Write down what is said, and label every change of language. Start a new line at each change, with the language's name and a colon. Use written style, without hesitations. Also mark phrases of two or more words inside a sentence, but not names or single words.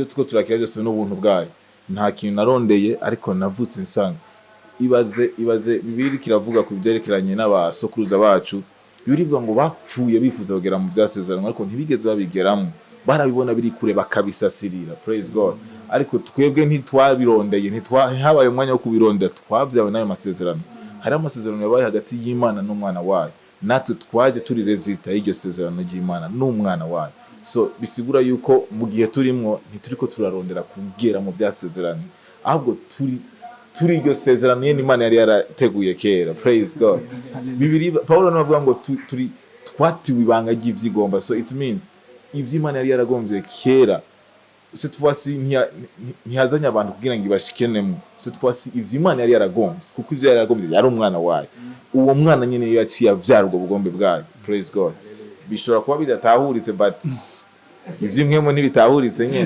Rundi: tuko turakira byose n'ubuntu bwayo nta kintu narondeye ariko navutse nsanga ibaze bibiri kiravuga ku byerekeranye n'abasokuruza bacu birivuga ngo bapfuye bifuza kugera mu byasezerano ariko ntibigeze babigeramo barabibona biri kure bakabisasirira
English: praise God
Rundi: ariko twebwe ntitwabirondeye habaye umwanya wo kubirondera twabyawe n'ayo masezerano hari amasezerano yabaye hagati y'Imana n'umwana wayo, natwe twaje turi resulta y'iryo sezerano ry'Imana n'umwana wayo. So bisigura yuko mu gihe turimwo ntituriko turarondera kugera mu byasezerano, ahubwo turi iryo sezerano yene Imana yari yarateguye kera.
English: Praise God.
Rundi: Bibiri Paulo navuga ngo twatiwe ibanga ry'ivyigomba.
English: So it means
Rundi: ivy'Imana yari yaragomvye kera,
French: cette fois-ci
Rundi: ntihazanye abantu kugira ngo ibashikenemo.
French: Cette fois-ci
Rundi: ivy'Imana yari yaragomvye, kuko ivyo yari yaragomvye yari umwana wayo. Uwo mwana nyene yaciye avyara ubwo bugombe bwayo.
English: Praise God.
Rundi: Bishobora kuba bidatahuritse, but ivy'imwemo ntibitahuritse nyene.